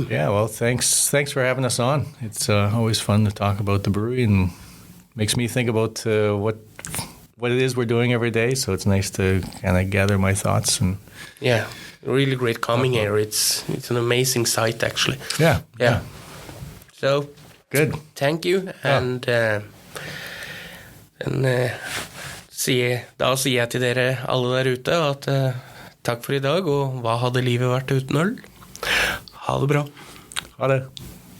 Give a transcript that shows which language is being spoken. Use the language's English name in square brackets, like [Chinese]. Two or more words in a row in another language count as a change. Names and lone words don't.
[English] Yeah, well, thanks for having us on. It's always fun to talk about the brewery, and makes me think about what it is we're doing every day. So it's nice to kind of gather my thoughts. And yeah, really great coming here. It's an amazing site, actually. Yeah. So good. Thank you, and [Norwegian] da sier jeg til dere alle der ute at takk for i dag, og hva hadde livet vært uten øl? Ha det bra. Ha det.